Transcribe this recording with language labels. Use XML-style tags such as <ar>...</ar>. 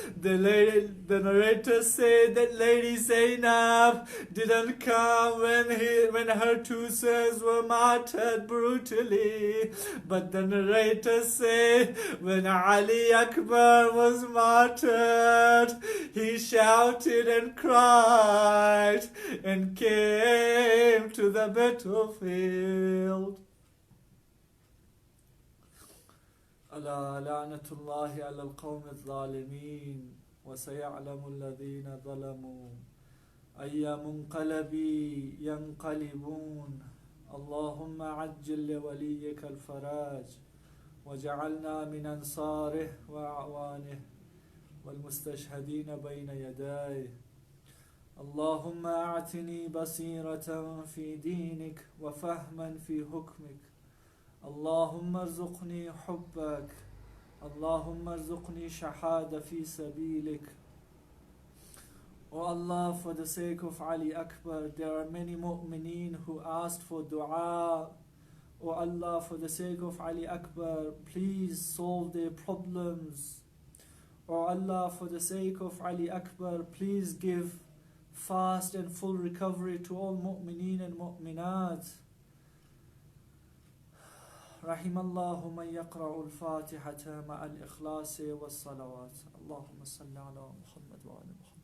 <en>The narrators say that Lady Zainab didn't come when her 2 sons were martyred brutally, but the narrators say when Ali Akbar was martyred, he shouted and cried and came to the battlefield.</en> <ar>ألا لعنة الله على القوم الظالمين وسيعلم الذين ظلموا أي منقلب ينقلبون. اللهم عجل لوليك الفراج وجعلنا من أنصاره وأعوانه والمستشهدين بين يديه. اللهم أعتني بصيرة في دينك وفهما في حكمك. اللهم ارزقني حبك. اللهم ارزقني شهادة في سبيلك.</ar> <en>Oh Allah, for the sake of Ali Akbar, there are many mu'mineen who asked for dua. Oh Allah, for the sake of Ali Akbar, please solve their problems. Oh Allah, for the sake of Ali Akbar, please give fast and full recovery to all mu'mineen and mu'minat.</en> <ar>رحم الله من يقرأ الفاتحة مع الإخلاص والصلوات. اللهم صل على محمد وعلى محمد.</ar>